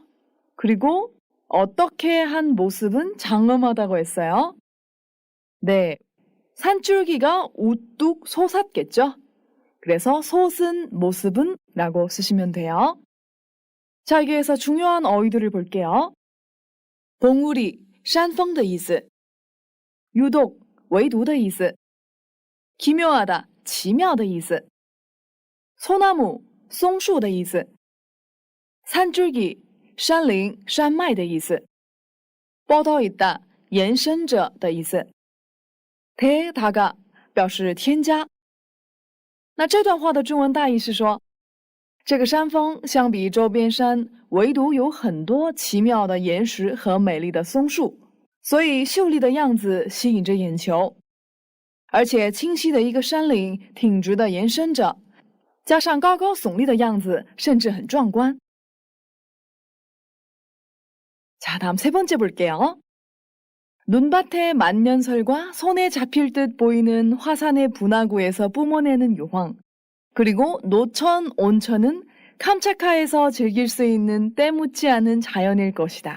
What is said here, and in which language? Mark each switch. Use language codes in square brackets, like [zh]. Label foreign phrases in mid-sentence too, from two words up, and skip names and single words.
[ko] 그리고 어떻게 한 모습은 장엄하다고 했어요? 네, 산줄기가 우뚝 솟았겠죠? 그래서 솟은 모습은 라고 쓰시면 돼요. 자, 여기에서 중요한 어휘들을 볼게요. 봉우리, [zh] 山峰的意思. 유독, 唯独的意思. 기묘하다, 奇妙的意思. 소나무, 松树的意思. 산줄기, 山林,山脉的意思. [ko] 뻗어 있다, [zh] 延伸着的意思. 대다가 表示添加。那这段话的中文大意是说，这个山峰相比周边山，唯独有很多奇妙的岩石和美丽的松树，所以秀丽的样子吸引着眼球。而且清晰的一个山岭挺直的延伸着，加上高高耸立的样子，甚至很壮观。 [ko] 자, 다음 세 번째 볼게요. 눈밭의 만년설과 손에 잡힐 듯 보이는 화산의 분화구에서 뿜어내는 유황, 그리고 노천, 온천은 캄차카에서 즐길 수 있는 때묻지 않은 자연일 것이다.